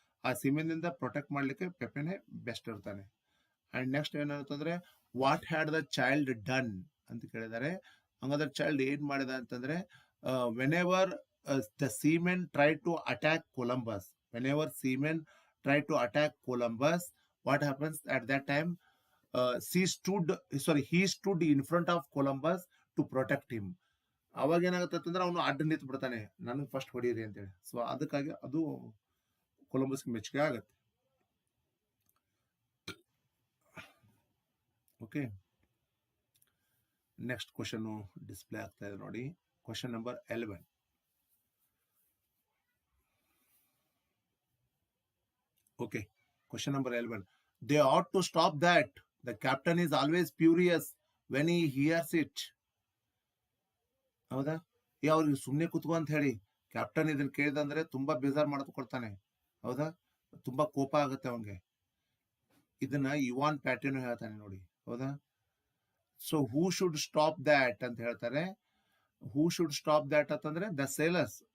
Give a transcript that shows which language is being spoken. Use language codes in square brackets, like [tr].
[kn] ಆ ಸೀಮೆನ್ ಇಂದ ಪ್ರೊಟೆಕ್ಟ್ ಮಾಡ್ಲಿಕ್ಕೆ ಪೆಪೆನೆ ಬೆಸ್ಟ್ ಇರ್ತಾನೆ. And next ಏನಾಗುತ್ತಂದ್ರೆ, [en] what had the child done [kn] ಅಂತ ಕೇಳಿದ್ದಾರೆ. ಹಂಗಾದ್ರೆ ಚೈಲ್ಡ್ ಏನ್ ಮಾಡಿದ ಅಂತಂದ್ರೆ, [en] Whenever the seamen try to attack Columbus, whenever seamen try to attack Columbus, what happens at that time? he stood in front of Columbus to protect him. [kn] ಅವಾಗ ಏನಾಗುತ್ತೆ ಅಂತಂದ್ರೆ, ಅವನು ಅಡ್ಡ ನಿಂತು ಬಿಡ್ತಾನೆ, ನನಗೆ ಫಸ್ಟ್ ಹೊಡೀರಿ ಅಂತೇಳಿ. ಸೊ ಅದಕ್ಕಾಗಿ ಅದು ಕೊಲಂಬಸ್ಗೆ ಮೆಚ್ಚುಗೆ ಆಗತ್ತೆ. ಓಕೆ, ನೆಕ್ಸ್ಟ್ ಕ್ವಶನ್ ಡಿಸ್ಪ್ಲೇ ಆಗ್ತಾ ಇದೆ ನೋಡಿ. [en] Question number 11. Okay, question number 11. They ought to stop that. The captain is always furious when he hears it. [kn] ಹೌದಾ? ಅವ್ರಿಗೆ ಸುಮ್ಮನೆ ಕೂತ್ಕೊ ಅಂತ ಹೇಳಿ, ಕ್ಯಾಪ್ಟನ್ ಇದನ್ನ ಕೇಳಿದಂದ್ರೆ ತುಂಬಾ ಬೇಜಾರ್ ಮಾಡ್ಕೊಳ್ತಾನೆ. ಹೌದಾ? ತುಂಬಾ ಕೋಪ ಆಗುತ್ತೆ ಅವನ್ಗೆ. ಇದನ್ನ ಯುವಾನ್ ಪ್ಯಾಟಿನೋ ಹೇಳ್ತಾನೆ ನೋಡಿ. ಹೌದಾ? [en] so who should stop that [kn] ಅಂತ ಹೇಳ್ತಾರೆ. [en] who should stop that [kn] ಅಂತಂದ್ರೆ [en] The sailors.